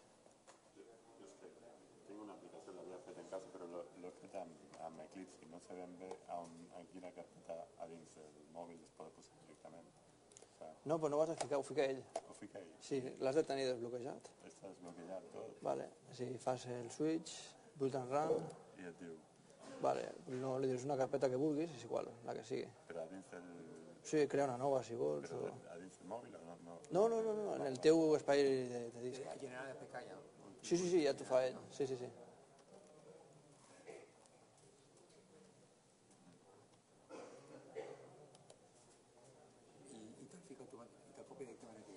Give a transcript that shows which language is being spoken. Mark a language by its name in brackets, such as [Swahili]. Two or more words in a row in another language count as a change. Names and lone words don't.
[Catalan] Tinc una aplicació, l'havia fet en casa, però l'he fet amb Eclipse i no sé ben bé en quina carpeta a dins del mòbil es pot posar directament. No, però no ho has de ficar, ho fica ell. Ho fica ell. Sí, l'has de tenir desbloquejat. Està desbloquejat tot. Vale, si fas el [English] switch, build and run, [Catalan] I et diu, vale, no li dius una carpeta que vulguis, és igual, la que sigui. però a dins del... Sí, crea una nova si vols. Però O... a dins del mòbil o no? No, en el teu espai de disc. General de PK ja. Sí, ja t'ho fa ell. Sí. I te'l fica automàtic, i te'l copia directament aquí.